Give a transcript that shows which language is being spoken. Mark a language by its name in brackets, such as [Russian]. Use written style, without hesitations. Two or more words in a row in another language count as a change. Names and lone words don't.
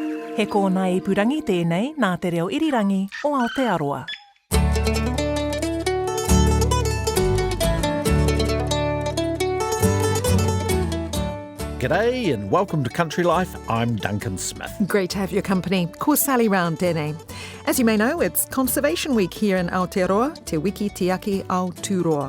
[Māori] He kōna ipurangi tēnei nā te reo irirangi o Aotearoa. [English] G'day and welcome to Country Life. I'm Duncan Smith. Great to have your company. [Māori] Ko Sally round tēnei. [English] As you may know, it's Conservation Week here in Aotearoa, Te Wiki Te Aki Aoturoa.